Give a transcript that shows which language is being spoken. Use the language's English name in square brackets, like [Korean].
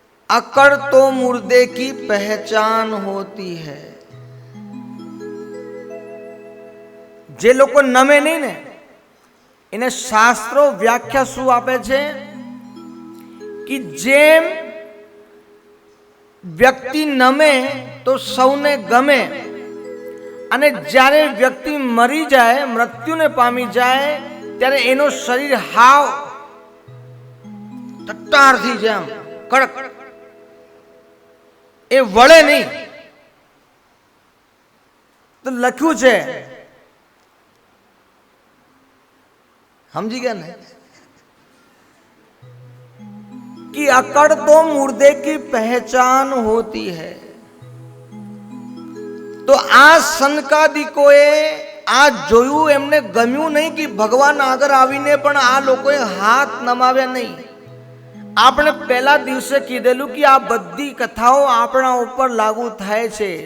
[Hindi] अकड़ तो मुर्दे की पहचान होती है. [Gujarati] જે લોકો નમે નહીં ને એને શાસ્ત્રો વ્યાખ્યા શું આપે છે કે જેમ વ્યક્તિ નમે તો સૌને ગમે અને જ્યારે વ્યક્તિ મરી જાય, મૃત્યુને પામી જાય, ત્યારે એનો શરીર હાવ ટટ્ટાર થઈ જાય, આમ કડક, એ વળે નહીં. તો લખ્યું છે, સમજી ગયા ને, [Hindi] कि अकड़ तो मुर्दे की पहचान होती है. [Gujarati] तो આ સનકાદિકોએ આ જોયું, એમને ગમ્યું નહીં કે ભગવાન આગળ આવીને પણ આ લોકોએ હાથ નમાવ્યા નહીં. આપણે પહેલા દિવસે કીધેલું કે આ બધી કથાઓ આપણા ઉપર લાગુ થાય છે.